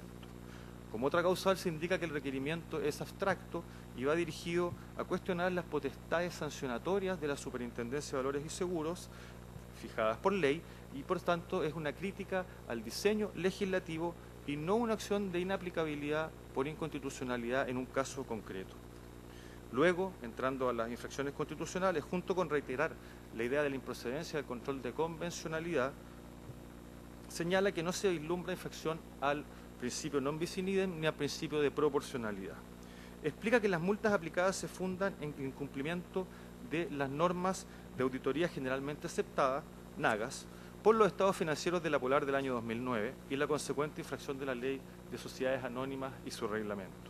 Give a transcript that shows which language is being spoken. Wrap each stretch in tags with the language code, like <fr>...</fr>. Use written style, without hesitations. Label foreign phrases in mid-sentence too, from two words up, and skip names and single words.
<es>Como otra causal, se indica que el requerimiento es abstracto y va dirigido a cuestionar las potestades sancionatorias de la Superintendencia de Valores y Seguros fijadas por ley y, por tanto, es una crítica al diseño legislativo y no una acción de inaplicabilidad por inconstitucionalidad en un caso concreto. Luego, entrando a las infracciones constitucionales, junto con reiterar la idea de la improcedencia del control de convencionalidad, señala que no se vislumbra infracción al principio</es> <la>non bis in idem</la> <es>ni al principio de proporcionalidad. Explica que las multas aplicadas se fundan en incumplimiento de las normas de auditoría generalmente aceptadas, NAGAS, por los estados financieros de la Polar del año 2009 y la consecuente infracción de la Ley de Sociedades Anónimas y su reglamento.</es>